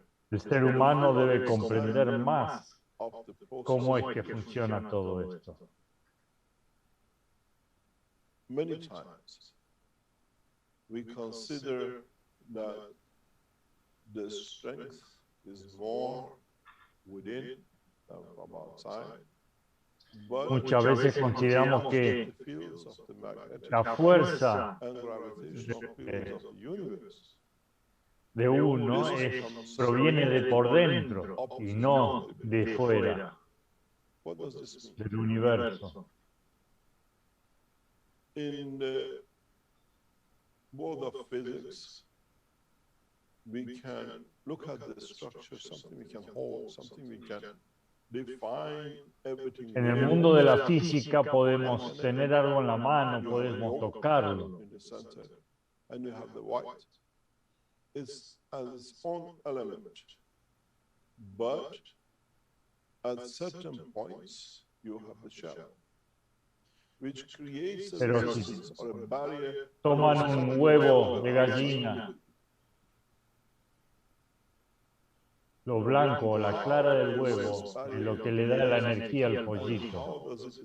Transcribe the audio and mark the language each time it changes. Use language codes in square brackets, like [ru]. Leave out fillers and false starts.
[es] El ser humano debe comprender más cómo es que funciona todo esto. [en] Many times we consider that the strength is more within than from outside. [es] Muchas veces consideramos que la fuerza de uno proviene de por dentro y no de fuera del universo. [en] In the world of physics, we can look at the structure, something we can hold, something we can define everything. [es] En el mundo de la física podemos tener algo en la mano, podemos tocarlo. [en] And you have the white. It's its own element. But at certain points, you have the shell. [es] Pero si toman un huevo de gallina, lo blanco o la clara del huevo es lo que le da la energía al pollito.